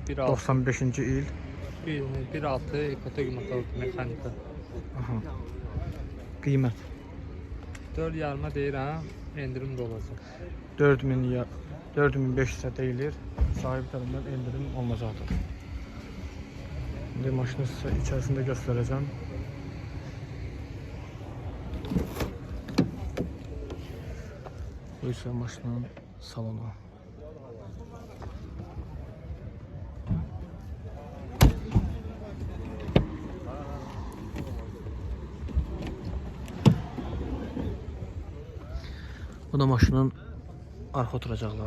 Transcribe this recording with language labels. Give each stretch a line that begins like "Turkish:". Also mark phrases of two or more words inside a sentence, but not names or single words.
Azerbaijani: 95-ci il. 1.6 ekotegi motorlu mexanika. Aha. Qiymət 4.5 deyirəm, endirim də olacaq. 4500 deyilir. Sahib tərəfindən endirim olunacaqdır.
Turkish: Şimdi maşını size içerisinde göstereceğim. Bu ise maşının salonu. Bu da maşının arka oturacakları.